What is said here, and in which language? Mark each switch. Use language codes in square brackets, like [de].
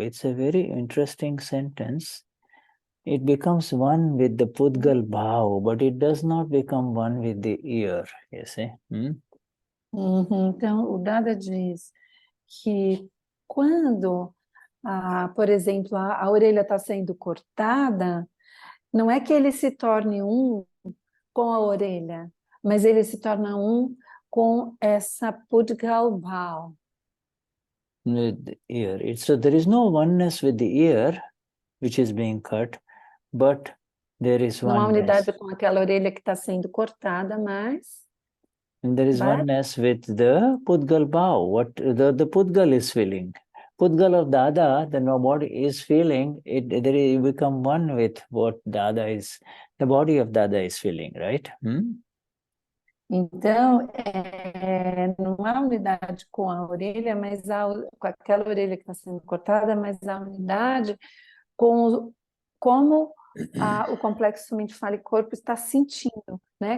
[en] It's a very interesting sentence. It becomes one with the Pudgal Bhaav, but it does not become one with the ear, you see. [pt] Então, o Dada diz que quando, por exemplo, a orelha está sendo cortada, não é que ele se torne um com a orelha, mas ele se torna um com essa Pudgal Bhaav. [en] With the ear. So there is no oneness with the ear, which is being cut, but there is [pt] Não há [en] oneness. [pt] unidade com aquela orelha que está sendo cortada, mas... [en] And there is oneness with the Pudgal Bhaav, what the Pudgal is feeling. Pudgal of Dada, the body is feeling, you become one with what Dada is, the body of Dada is feeling, right? [pt] Então, não há unidade com a orelha, mas com aquela orelha que está sendo cortada, mas há unidade com como o complexo mente, fala e corpo está sentindo, né?